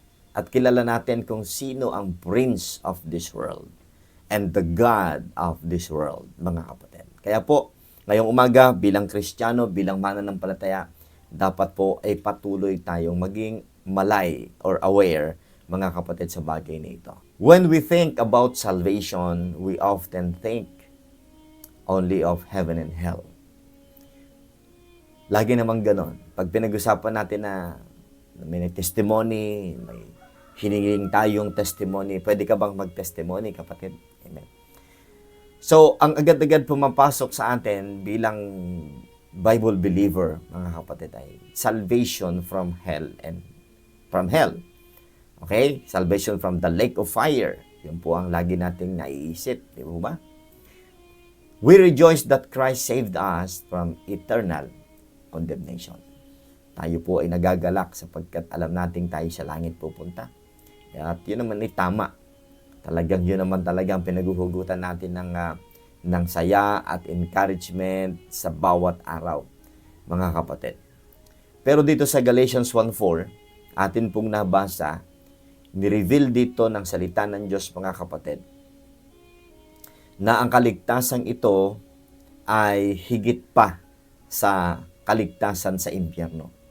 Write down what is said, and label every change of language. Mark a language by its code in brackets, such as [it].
[tl] At kilala natin kung sino ang [en] prince of this world and the God of this world, [tl] mga kapatid. Kaya po, ngayong umaga, bilang Kristiyano, bilang mananampalataya, dapat po ay patuloy tayong maging malay or aware, mga kapatid, sa bagay na ito. [en] When we think about salvation, we often think only of heaven and hell. [tl] Lagi namang ganon. Pag pinag-usapan natin na may testimony, may hiningin tayong testimony, pwede ka bang mag-testimony, kapatid? Amen. So, ang agad-agad pumapasok sa atin bilang Bible believer, mga kapatid, ay [en] salvation from hell and from hell. [tl] Okay? [en] Salvation from the lake of fire. [tl] Yun po ang lagi nating naiisip. Di ba? [en] We rejoice that Christ saved us from eternal condemnation. [tl] Tayo po ay nagagalak sapagkat alam nating tayo sa langit pupunta. At yun naman ay tama. Talagang yun naman talagang pinaguhugutan natin ng saya at encouragement sa bawat araw, mga kapatid. Pero dito sa Galatians 1:4, atin pong nabasa, ni-reveal dito ng salita ng Diyos, mga kapatid, na ang kaligtasan ito ay higit pa sa kaligtasan sa impyerno.